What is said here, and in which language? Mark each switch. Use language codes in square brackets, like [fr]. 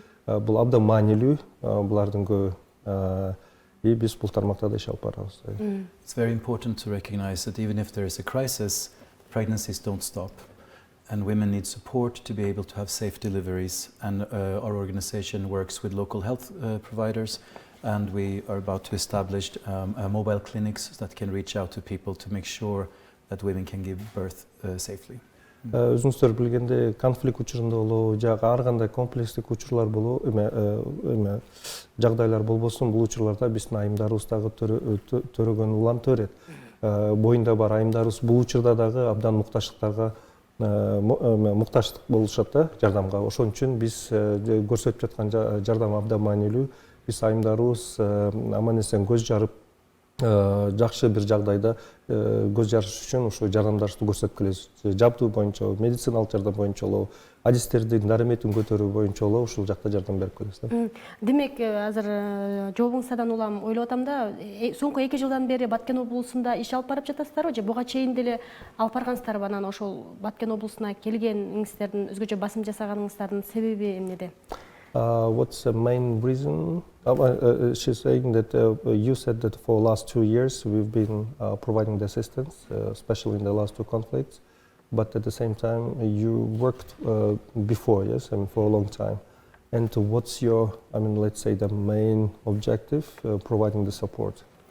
[ky] Бул абдан маанилүү, булардын көбү и биз бул тармакта да иш алып барабыз. [en] It's very important to recognize that even if there is a crisis, pregnancies don't stop. And women need support to be able to have safe deliveries. And our organization works with local health providers, and we are about to establish mobile clinics that can reach out to people to make sure that women can give birth safely. [ky] Өзүңүздөр билгендей, конфликт учурунда болобу, жагы ар кандай комплекстик учурлар болобу, эме жагдайлар болбосун, бул учурларда биздин айымдарыбыз дагы төрөгөн улам төрөт. Боюнда бар айымдарыбыз бул учурда дагы абдан муктаждыктарга муктаждык болушат да, жардамга. Ошон үчүн биз көрсөтүп жаткан жардам абдан маанилүү. Биз айымдарыбыз аман эсен көз жарып, жакшы бир жагдайда көз жарыш үчүн ушу жардамдашты көрсөтүп келебиз. Жабдуу боюнча, медициналык жардам боюнча болобу, адистердин дареметин көтөрүү боюнча болобу, ушул жакта жардам берип келебиз да. Демек, азыр жообуңуздан улам ойлоп атам да, соңку 2 жылдан бери Баткен облусунда иш алып барып жатасыздарбы же буга чейин деле алып баргансыздарбы? Анан ошол Баткен облусуна келгениңиздердин, өзгөчө басым жасаганыңыздардын себеби эмнеде? [en] What's the main reason? She's saying that you said that for the last 2 years we've been providing the assistance, especially in the last 2 conflicts. But at the same time, you worked before, yes, for a long time. And what's your, let's say, the main objective, providing the support?